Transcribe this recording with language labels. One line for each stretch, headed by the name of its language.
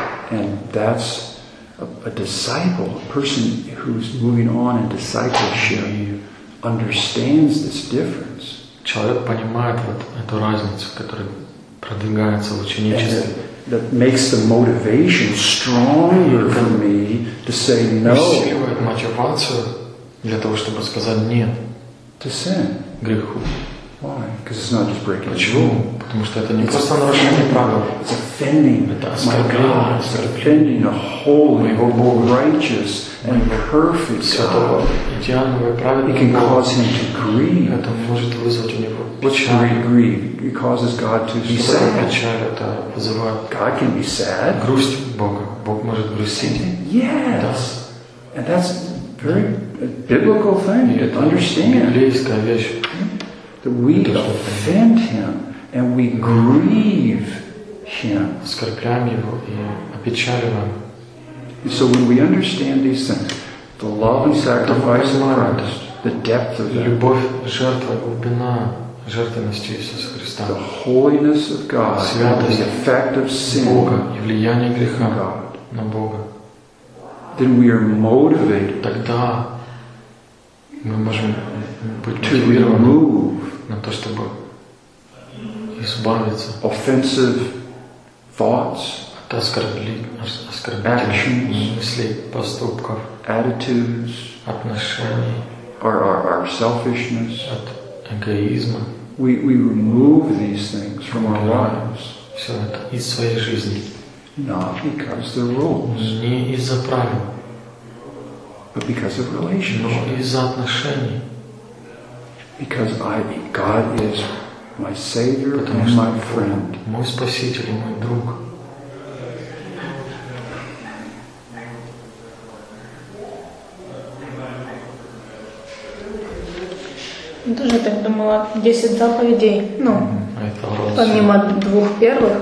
English: And that's a disciple, a person who's moving on in discipleship, understands this difference.
Russian: Человек понимает вот эту разницу, которая продвигается в ученичестве.
English: That makes the motivation stronger for me to say no.
Russian: Усиливает мотивацию для того, чтобы сказать нет.
English: To sin.
Russian: Греху.
English: Why? Because it's not just breaking the rule.
Russian: Потому что это не просто нарушение правил.
English: It's offending my God. It's offending a holy, righteous, and perfect God. It can cause him to grieve.
Russian: Это может вызвать у него печаль.
English: It causes God to be sad.
Russian: Печаль это вызывает.
English: God can be sad.
Russian: Грусть Бога. Бог может грустить.
English: Yes. And that's very biblical thing to understand.
Russian: Библейская вещь.
English: That we offend him and we grieve him.
Russian: Оскорбляем его и опечаливаем.
English: So when we understand these things, the love and sacrifice of Christ, the depth of that,
Russian: любовь, жертва, глубина жертвенности Иисуса Христа,
English: the holiness of God,
Russian: святость,
English: the effect of sin,
Russian: Бога и влияние греха на Бога,
English: then we are motivated.
Russian: Тогда мы можем быть мотивированы на то, чтобы избавиться
English: offensive thoughts,
Russian: от оскорбительных мыслей, поступков,
English: attitudes,
Russian: отношений,
English: our selfishness,
Russian: от эгоизма.
English: We remove these things from our lives.
Russian: Все это из своей жизни.
English: Not because they're rules.
Russian: Не из-за правил.
English: But because of relationship.
Russian: Но из-за отношений.
English: Because God is my Savior and my friend.
Russian: Мой спаситель и мой друг. Я тоже так думала. 10 заповедей. Ну, помимо двух первых,